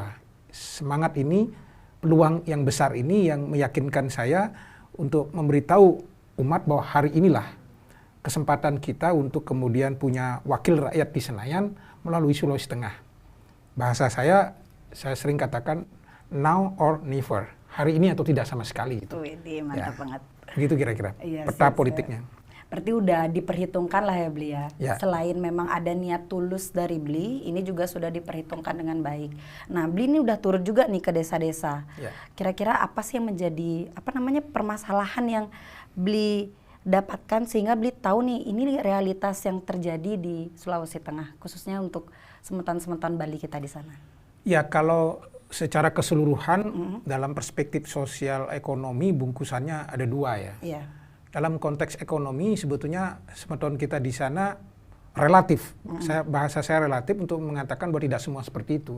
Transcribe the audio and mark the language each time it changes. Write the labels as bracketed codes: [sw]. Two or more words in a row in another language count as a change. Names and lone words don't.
[id] Semangat ini, peluang yang besar ini yang meyakinkan saya untuk memberitahu umat bahwa hari inilah kesempatan kita untuk kemudian punya wakil rakyat di Senayan melalui Sulawesi Tengah. Bahasa saya sering katakan [en] now or never. [id] Hari ini atau tidak sama sekali. Gitu. Mantap banget. Begitu kira-kira peta politiknya. Berarti udah diperhitungkan lah ya Bli ya. Selain memang ada niat tulus dari Bli, ini juga sudah diperhitungkan dengan baik. Nah Bli ini udah turun juga nih ke desa-desa. Kira-kira apa sih yang menjadi permasalahan yang Bli dapatkan sehingga Bli tahu nih ini realitas yang terjadi di Sulawesi Tengah, khususnya untuk semeton-semeton Bali kita di sana? Ya kalau secara keseluruhan dalam perspektif sosial ekonomi bungkusannya ada 2 ya. Dalam konteks ekonomi sebetulnya semeton kita di sana relatif, bahasa saya relatif untuk mengatakan bahwa tidak semua seperti itu.